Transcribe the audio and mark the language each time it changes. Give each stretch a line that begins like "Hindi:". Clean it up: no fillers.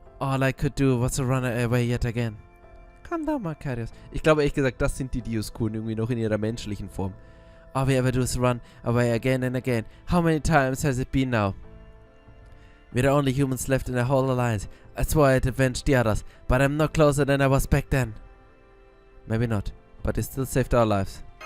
English: All I could do was to run away yet again. Calm down, Macarius.
German: Ich glaube ehrlich gesagt, das sind die Dioskuren irgendwie noch in ihrer menschlichen Form.
English: All we ever do is run away again and again. How many times has it been now? We're the only humans left in the whole alliance. I swore I'd avenge the others, but I'm not closer than I was back then. Maybe not, but it still saved our lives.